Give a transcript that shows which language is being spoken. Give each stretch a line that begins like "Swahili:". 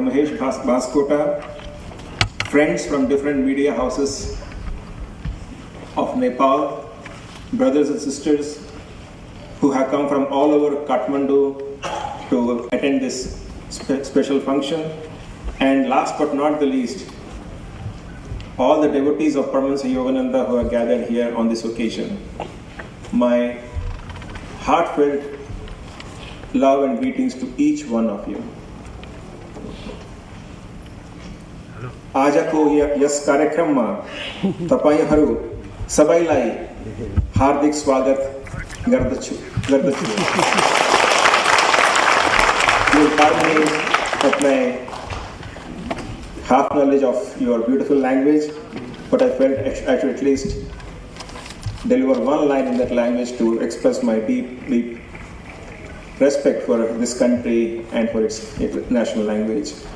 English: Mahesh Baskota, friends from different media houses of Nepal, brothers and sisters who have come from all over Kathmandu to attend this special function, and last but not the least, all the devotees of Paramahamsa Yogananda who are gathered here on this occasion. My heartfelt love and greetings to each one of you.
Nepali: आजको यस कार्यक्रममा तपाईहरु सबैलाई हार्दिक स्वागत गर्दछु।
English: You pardon me of my half knowledge of your beautiful language, but I felt I should at least deliver one line in that language to express my deep respect for this country and for its national language.